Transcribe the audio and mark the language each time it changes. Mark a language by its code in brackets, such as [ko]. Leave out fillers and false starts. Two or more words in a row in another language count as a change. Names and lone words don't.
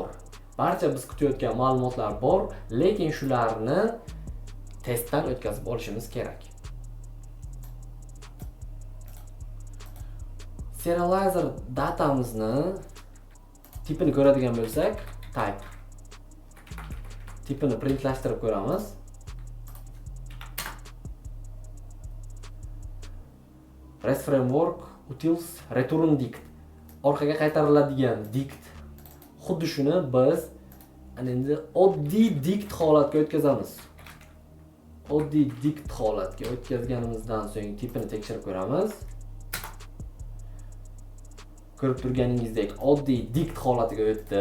[uz] Barcha biz kutayotgan ma'lumotlar bor, lekin shularni testdan o'tkazib olishimiz kerak. Serializer datamizni tipini ko'radigan bo'lsak, type tipini printlashtirib ko'ramiz. [en] REST framework utils return dict. [uz] Orqaga qaytariladigan dict. Xuddi shuni biz endi oddiy dict holatga o'tkazamiz. Oddiy dict holatga o'tkazganimizdan so'ng tipini tekshirib ko'ramiz. Ko'rib turganingizdek oddiy dict holatiga o'tdi.